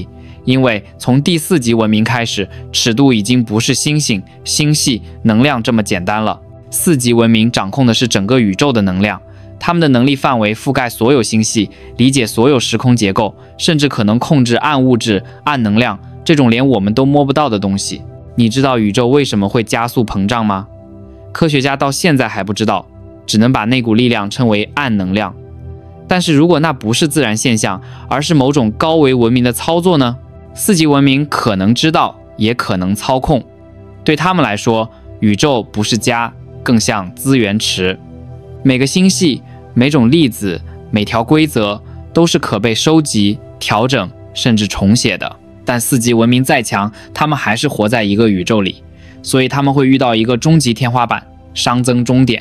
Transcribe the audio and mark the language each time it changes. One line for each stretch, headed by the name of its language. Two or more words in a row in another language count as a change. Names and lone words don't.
Chinese: 因為從第4級文明開始，尺度已經不是星星、星系、能量這麼簡單了。4級文明掌控的是整個宇宙的能量，他們的能力範圍覆蓋所有星系，理解所有時空結構，甚至可能控制暗物質、暗能量這種連我們都摸不到的東西。你知道宇宙為什麼會加速膨脹嗎？科學家到現在還不知道，只能把那股力量稱為暗能量。但是如果那不是自然現象，而是某種高維文明的操作呢？4級文明可能知道，也可能操控。对他們來說，宇宙不是家，更像資源池。每個星系、每種粒子、每條規則都是可被收集、調整，甚至重寫的。但4級文明再強，他們還是活在一個宇宙裡，所以他們會遇到一個終極天花板，熵增終點。